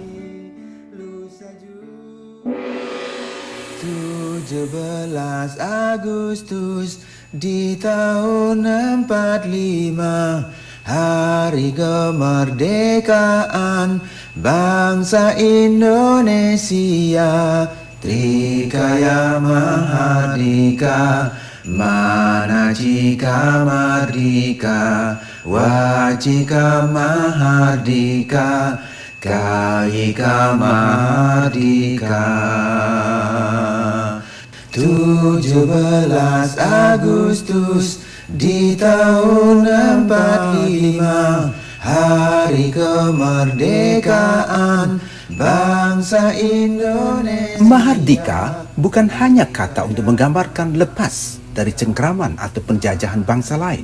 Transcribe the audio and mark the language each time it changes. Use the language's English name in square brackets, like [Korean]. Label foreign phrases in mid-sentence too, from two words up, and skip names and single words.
[Indonesian] 17 Agustus di tahun 45, hari kemerdekaan bangsa Indonesia. [Kawi] Trikaya Mahardika, manacika mardika, wacika mahardika, kayika mahardika. [Indonesian] 17 Agustus di tahun 45, hari kemerdekaan bangsa Indonesia. Mahardika bukan hanya kata untuk menggambarkan lepas dari cengkraman atau penjajahan bangsa lain.